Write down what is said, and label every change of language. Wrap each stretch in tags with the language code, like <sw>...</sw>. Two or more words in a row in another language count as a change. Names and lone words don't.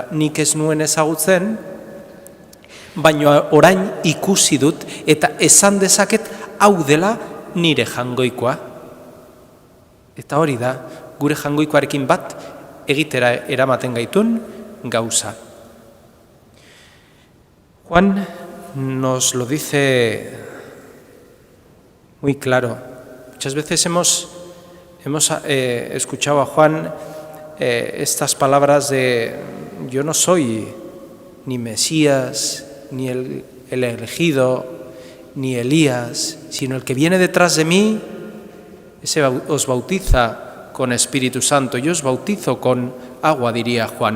<eu>Nik ez nuen ezagutzen, baina orain ikusi dut eta esan dezaket hau dela nire Jangoikoa. Eta hori da, gure Jangoikoarekin bat egitera eramaten gaitun gauza.</eu> <es>Juan nos lo dice muy claro. Muchas veces hemos escuchado a Juan estas palabras de yo no soy ni Mesías, ni el elegido, ni Elías, sino el que viene detrás de mí, ese os bautiza con Espíritu Santo, yo os bautizo con agua, diría Juan.</es>